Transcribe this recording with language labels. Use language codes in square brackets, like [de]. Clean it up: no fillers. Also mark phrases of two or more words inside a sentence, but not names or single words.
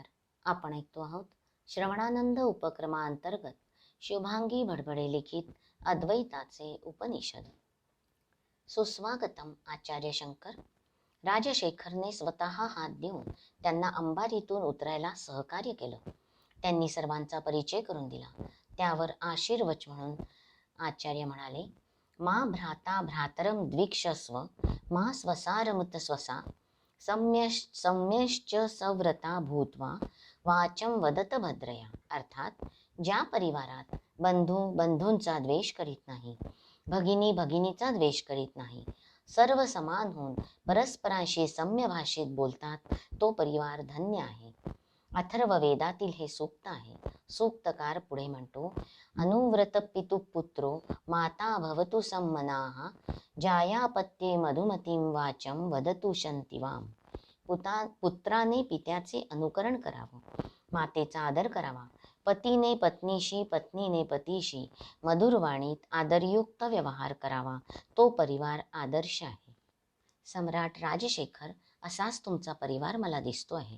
[mr] आपण ऐकतो आहोत श्रवणानंद उपक्रमांतर्गत शुभांगी भडभडे लिखित अद्वैताचे उपनिषद. सुस्वागतम आचार्य शंकर. राजशेखरने स्वतः हात देऊन त्यांना अंबारीतून उतरायला सहकार्य केलं. त्यांनी सर्वांचा परिचय करून दिला. त्यावर आशीर्वच म्हणून आचार्य म्हणाले, [sa] मा भ्राता भ्रातरम द्विक्षस्व मा स्वसारमुत स्वसा सम्यश्च सव्रता भूत्वा वाचम वदत भद्रया. [mr] अर्थात, ज्या परिवारात बंधू बंधूंचा द्वेष करीत नाही, भगिनी भगिनीचा द्वेष करीत नाही, सर्व समान होऊन परस्परांशी सम्य भाषेत बोलतात, तो परिवार धन्य आहे. अथर्व वेदातील हे सूक्त आहे. सूक्तकार पुढे म्हणतो, [sa] अनुव्रत पितु पुत्रो माता भवतु सम्मनाः जायापत्ये मधुमतीं वाचम वदतु शंतिवाम. [mr] पुत्राने पित्याचे अनुकरण करावं, मातेचा आदर करावा, पतीने पत्नीशी, पत्नीने पतीशी मधुरवाणीत आदरयुक्त व्यवहार करावा, तो परिवार आदर्श आहे. सम्राट राजशेखर, असाच तुमचा परिवार मला दिसतो आहे.